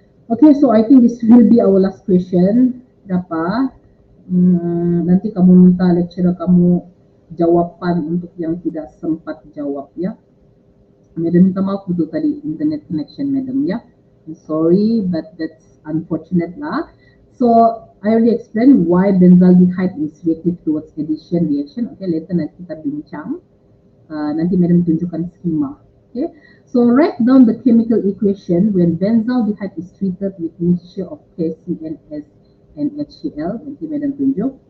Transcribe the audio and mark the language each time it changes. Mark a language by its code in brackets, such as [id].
[en] Okay, so I think this will be our last question. [ms] Berapa? Nanti kamu minta lecturer kamu jawapan untuk yang tidak sempat jawab ya. Madam minta maaf untuk tadi internet connection madam ya. [en] I'm sorry but that's unfortunate lah. So I already explained why benzaldehyde is reactive towards addition reaction. [ms] Okay, later nanti kita bincang. Nanti madam tunjukkan skema. [en] Okay, so write down the chemical equation when benzaldehyde is treated with mixture of KCNS and HCl. [ms] Nanti madam tunjuk.